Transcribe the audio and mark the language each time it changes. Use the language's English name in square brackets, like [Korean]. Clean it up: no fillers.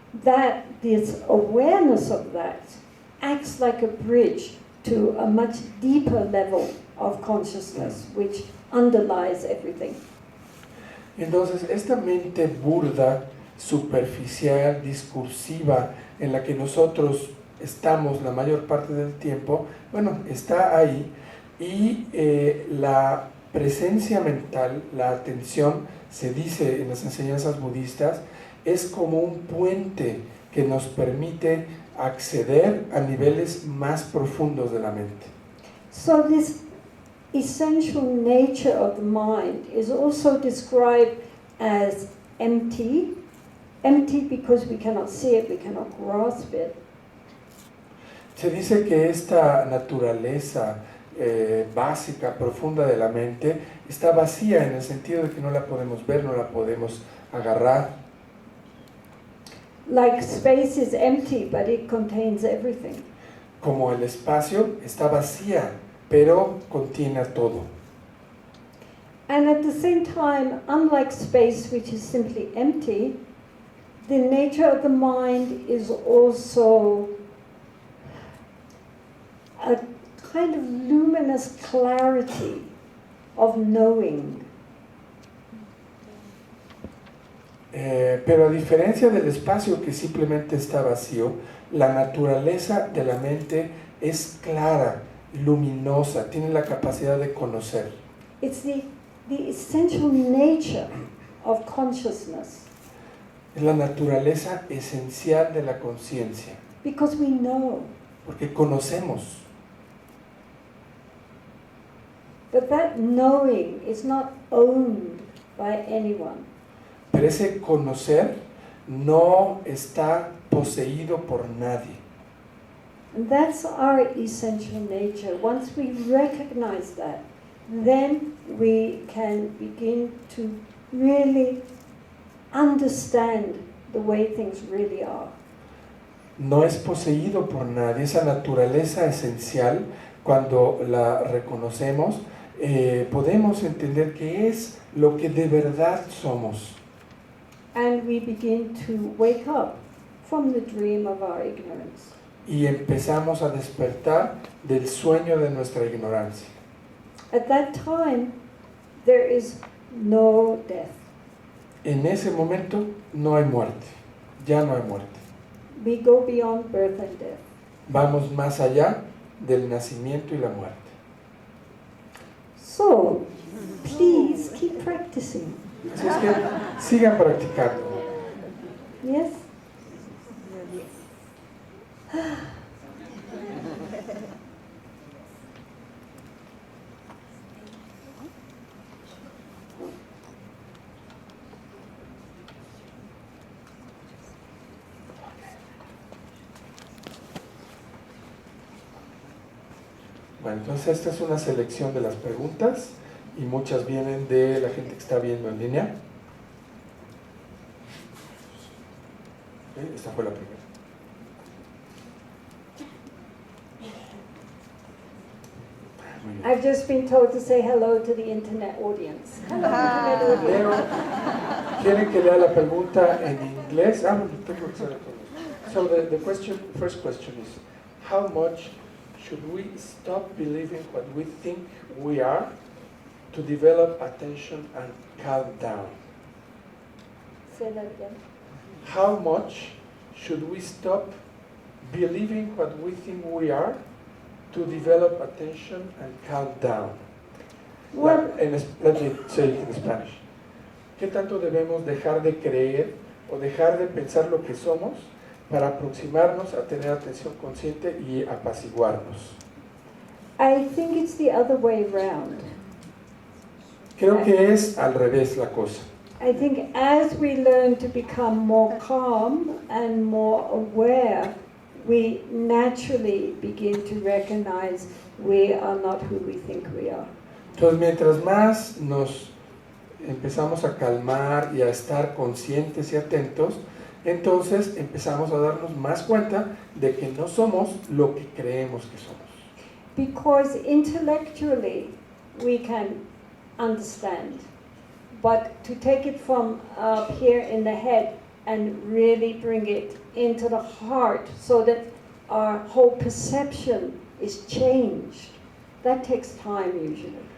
[English] That this awareness of that acts like a bridge to a much deeper level of consciousness which underlies everything. [Spanish] Entonces, esta mente burda, superficial, discursiva, en la que nosotros estamos la mayor parte del tiempo, bueno, está ahí, y la presencia mental, la atención, se dice en las enseñanzas budistas, es como un puente que nos permite acceder a niveles más profundos de la mente. [English] So this essential nature of the mind is also described as empty because we cannot see it, we cannot grasp it. [Spanish] Se dice que esta naturaleza básica, profunda de la mente, está vacía en el sentido de que no la podemos ver, no la podemos agarrar. [English] Like space is empty, but it contains everything. [Spanish] Como el espacio está vacía, pero contiene todo. [English] And at the same time, unlike space, which is simply empty, the nature of the mind is also a kind of luminous clarity of knowing. [Spanish] Pero a diferencia del espacio que simplemente está vacío, la naturaleza de la mente es clara, luminosa, tiene la capacidad de conocer. [English] It's the essential nature of consciousness. [Spanish] Es la naturaleza esencial de la conciencia. [English] Because we know. [Spanish] Porque conocemos. [English] But that knowing is not owned by anyone. [Spanish] Pero ese conocer no está poseído por nadie. [English] And that's our essential nature. Once we recognize that, then we can begin to really understand the way things really are. [Spanish] No es poseído por nadie. Esa naturaleza esencial, cuando la reconocemos, podemos entender qué es lo que de verdad somos. [English] And we begin to wake up from the dream of our ignorance. [Spanish] Y empezamos a despertar del sueño de nuestra ignorancia. [English] At that time, there is no death. [Spanish] En ese momento no hay muerte, ya no hay muerte. [English] We go beyond birth and death. [Spanish] Vamos más allá del nacimiento y la muerte. [English] So, please keep practicing. [Spanish] Así es que sigan practicando. [English] Yes? [Spanish] Bueno, entonces esta es una selección de las preguntas y muchas vienen de la gente que está viendo en línea. Esta fue la primera. Muy bien. [English] I've just been told to say hello to the internet audience. Hello, internet audience. [Spanish] Pero, ¿quieren que lea la pregunta en inglés? Bueno, tengo que saber todo. [English] So the first question is, how much should we stop believing what we think we are to develop attention and calm down? Say that again. How much should we stop believing what we think we are to develop attention and calm down? Well, Let me say it in Spanish. [Spanish] ¿Qué tanto debemos dejar de creer o dejar de pensar lo que somos para aproximarnos a tener atención consciente y apaciguarnos? [English] I think it's the other way around. [Spanish] Creo que es al revés la cosa. [English] I think as we learn to become more calm and more aware, we naturally begin to recognize we are not who we think we are. [Spanish] Entonces, mientras más nos empezamos a calmar y a estar conscientes y atentos, entonces empezamos a darnos más cuenta de que no somos lo que creemos que somos. [English] Because intellectually we can understand, but to take it from up here in the head and really bring it into the heart so that our whole perception is changed, that takes time usually.